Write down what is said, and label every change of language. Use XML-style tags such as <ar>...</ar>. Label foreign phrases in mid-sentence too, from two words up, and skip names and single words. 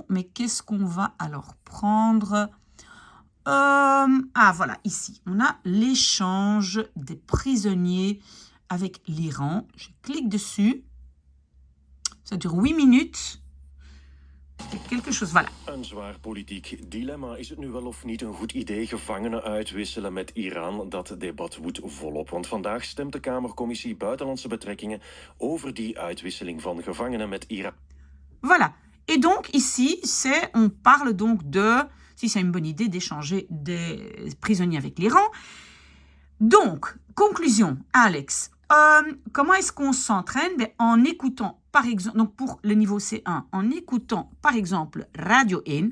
<fr>Mais qu'est-ce qu'on va alors prendre? Voilà, ici. On a l'échange des prisonniers avec l'Iran. Je clique dessus. Ça dure 8 minutes. Quelque chose, voilà.</fr> <nl>Een zwaar politiek dilemma. Is het nu wel of niet een goed idee gevangenen uitwisselen met Iran? Dat debat woedt volop, want vandaag stemt de Kamercommissie Buitenlandse Betrekkingen over die uitwisseling van gevangenen met Iran.</nl> <fr>Voilà. Et donc ici, on parle donc si c'est une bonne idée d'échanger des prisonniers avec l'Iran. Donc, conclusion, Alex. Comment est-ce qu'on s'entraîne? En écoutant, par exemple, donc pour le niveau C1, en écoutant, par exemple, Radio 1.</fr>